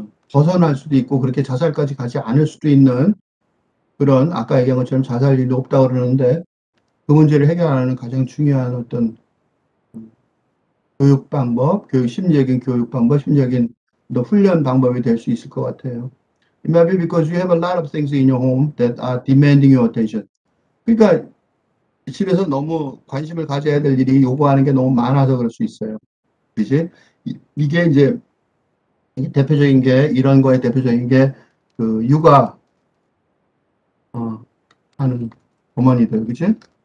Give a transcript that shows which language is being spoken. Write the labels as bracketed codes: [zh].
[ko] 벗어날 수도 있고, 그렇게 자살까지 가지 않을 수도 있는 그런, 아까 얘기한 것처럼 자살률이 높다고 그러는데, 그 문제를 해결하는 가장 중요한 어떤 교육 방법, 심리적인 교육 방법, 심리적인 또 훈련 방법이 될 수 있을 것 같아요. [en] Maybe because you have a lot of things in your home that are demanding your attention. [ko] 그러니까 집에서 너무 관심을 가져야 될 일이 요구하는 게 너무 많아서 그럴 수 있어요. 그지? 이게 이제 대표적인 게 이런 거에 대표적인 게 그 육아 하는 어머니들, 그지?